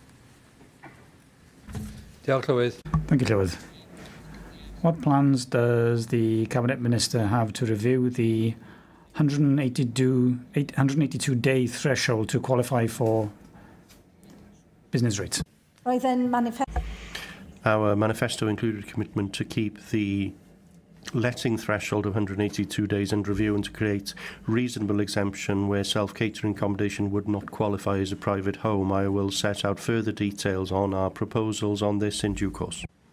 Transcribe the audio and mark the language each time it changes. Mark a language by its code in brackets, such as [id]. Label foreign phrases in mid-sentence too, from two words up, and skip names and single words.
[cy] Diolch, Llywydd. [en] Thank you, Llywydd. What plans does the Cabinet Minister have to review the 182-day threshold to qualify for business rates? [cy] Roedd yn [en] Our manifesto included a commitment to keep the letting threshold of 182 days under review and to create reasonable exemption where self-catering accommodation would not qualify as a private home. I will set out further details on our proposals on this in due course.